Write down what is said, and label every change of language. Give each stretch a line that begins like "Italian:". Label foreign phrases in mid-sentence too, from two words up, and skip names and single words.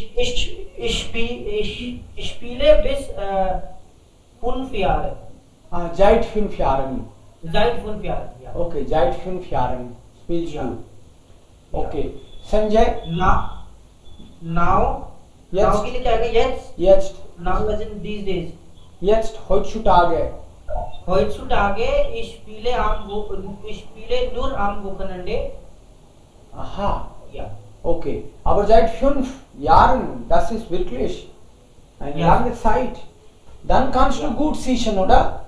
German: Ich spiele bis 5 Jahre. Seit 5 Jahren. Seit 5 Jahren, ja. Okay, seit 5 Jahren spielst Ja. du. Okay. Sanjay,
English: Now
German: Jetzt.
Hindi: के लिए क्या है jetzt?
German: jetzt,
English: Now as in these days.
German: heutzutage. Heutzutage ich spiele nur am Wochenende. Aha, Ja. okay. Aber seit 5 Jahren, das ist wirklich eine Ja. lange Zeit. Dann kannst du gut schießen, oder?